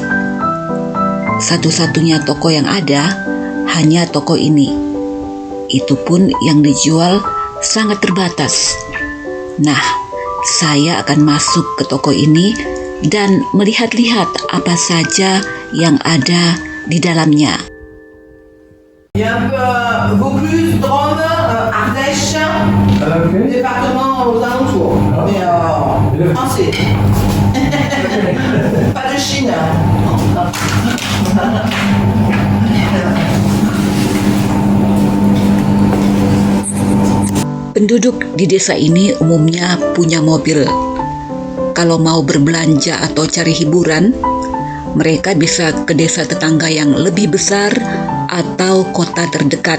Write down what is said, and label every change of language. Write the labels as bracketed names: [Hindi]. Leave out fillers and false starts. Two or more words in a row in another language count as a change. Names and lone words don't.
[Indonesian] Satu-satunya toko yang ada hanya toko ini. Itu pun yang dijual sangat terbatas. Nah, saya akan masuk ke toko ini dan melihat-lihat apa saja yang ada di dalamnya. [French] Il y a un peu Vaucluse, Drôme, Ardèche, département aux alentours, mais français. Pas de Chine. [Indonesian] Penduduk di desa ini umumnya punya mobil. Kalau mau berbelanja atau cari hiburan, mereka bisa ke desa tetangga yang lebih besar atau kota terdekat.